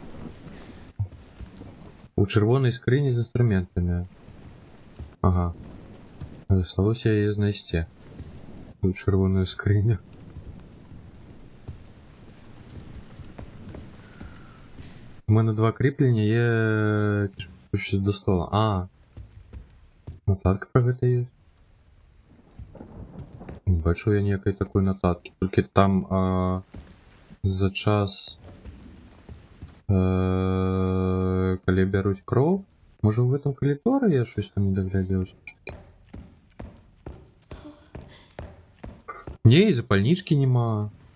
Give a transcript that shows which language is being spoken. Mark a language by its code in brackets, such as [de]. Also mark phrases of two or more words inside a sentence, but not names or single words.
[be] У чырвонай скрыні з інструментамі. Ага. Засталося яе знайсці. У чырвоную скрыню. [uk] У мене 2 кріплення є щось до стола. [be] Нотатка про гэта ёсць. Бачу я некай такой нотаткі, толькі там за час калі бяруць кроў, можа ў гэтым калідоры я щось там не даглядзеў. [uk] Не, і запальнічкі нема.